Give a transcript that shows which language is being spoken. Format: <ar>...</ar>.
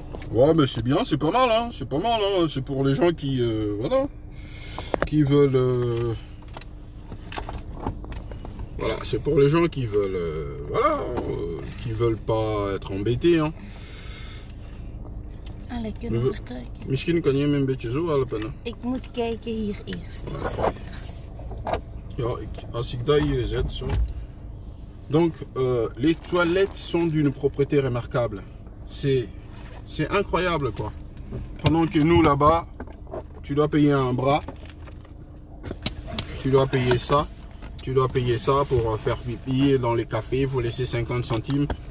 <fr>Ouais, mais c'est bien, c'est pas mal, hein. C'est pas mal, hein. C'est pour les gens qui, voilà, qui veulent, voilà, c'est pour les gens qui veulent, voilà, qui veulent pas être embêtés, hein.</fr> <nl>Kunnen we vertrekken? Misschien kan je me een beetje zo helpen, hè. Ik moet kijken hier eerst iets anders. Ja, als ik dat hier zet, zo.</nl> <fr>Donc, les toilettes sont d'une propreté remarquable. C'est incroyable, quoi. Pendant que nous, là-bas, tu dois payer un bras. Tu dois payer ça. Tu dois payer ça pour faire pipi dans les cafés. Vous laissez 50 centimes.</fr>